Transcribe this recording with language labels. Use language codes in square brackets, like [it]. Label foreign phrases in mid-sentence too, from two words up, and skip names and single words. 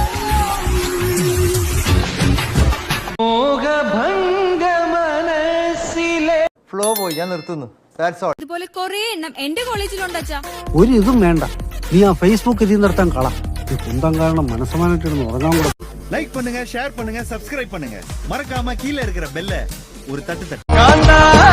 [ml] ഫ്ലോ പോയി, ഞാൻ നിർത്തുന്നു. ഇതുപോലെ കൊറേ എണ്ണം എന്റെ കോളേജിലുണ്ടച്ചാ. ഒരു ഇതും വേണ്ട, നീ ആ ഫേസ്ബുക്ക് ഇതിൽ നിർത്താൻ കള. കുന്തം കാരണം മനസ്സമാനായിട്ടിരുന്ന് ഉറങ്ങാൻ കൂടെ. [ta] லைக் பண்ணுங்க, ஷேர் பண்ணுங்க, சப்ஸ்கிரைப் பண்ணுங்க. மறக்காம கீழே இருக்கிற பெல்ல ஒரு தட்டு தட்டு.